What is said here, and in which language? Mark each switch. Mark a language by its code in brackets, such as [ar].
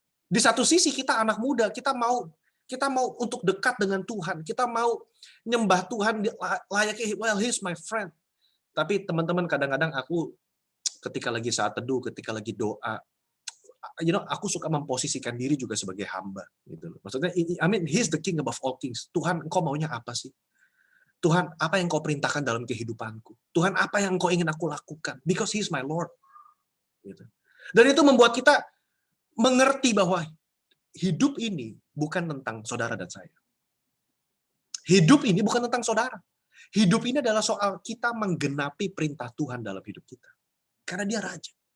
[id] Di satu sisi kita anak muda, kita mau untuk dekat dengan Tuhan. Kita mau nyembah Tuhan layaknya, [en] well, he's my friend. [id] Tapi teman-teman, kadang-kadang aku ketika lagi saat teduh, ketika lagi doa, aku suka memposisikan diri juga sebagai hamba. Gitu. Maksudnya, [en] he's the king above all kings. [id] Tuhan, engkau maunya apa sih? Tuhan, apa yang kau perintahkan dalam kehidupanku? Tuhan, apa yang kau ingin aku lakukan? [en] Because he's my Lord. [id] Gitu. Dan itu membuat kita mengerti bahwa hidup ini bukan tentang saudara dan saya. Hidup ini bukan tentang saudara. Hidup ini adalah soal kita menggenapi perintah Tuhan dalam hidup kita. Karena dia raja.